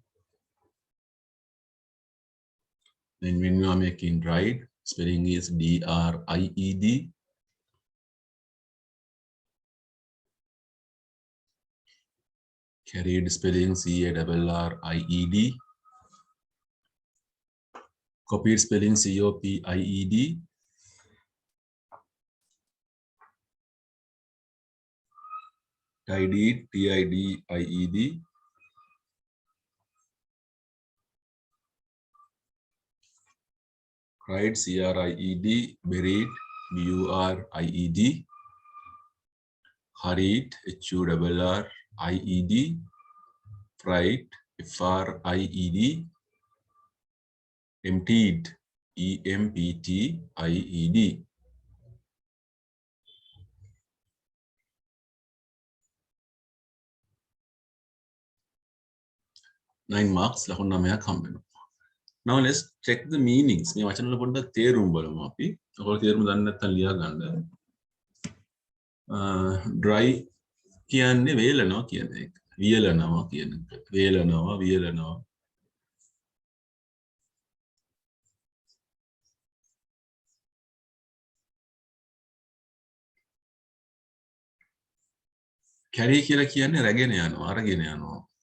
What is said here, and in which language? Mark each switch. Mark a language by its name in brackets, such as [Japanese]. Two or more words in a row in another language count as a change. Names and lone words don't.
[English] Then when you are making dried, spelling is D-R-I-E-D. Carried, spelling C-A-R-R-I-E-D. Copied, spelling C-O-P-I-E-D. Tidied, T-I-D-I-E-D. Cried, C-R-I-E-D. Buried, B-U-R-I-E-D. Hurried, H-U-R-R-I-E-D. Fried, F-R-I-E-D. Emptied, E-M-P-T-I-E-D. Nine marks. Now let's check the meanings. [Sinhala] මේ වචන වල පොඩ්ඩක් තේරුම් බලමු අපි. ඔයගොල්ලෝ තේරුම් දන්නේ නැත්නම් ලියා ගන්න. dry කියන්නේ වේලනවා කියන එක. වියලනවා කියන එක. වේලනවා, වියලනවා. carry කියලා කියන්නේ රැගෙන යනවා, අරගෙන යනවා.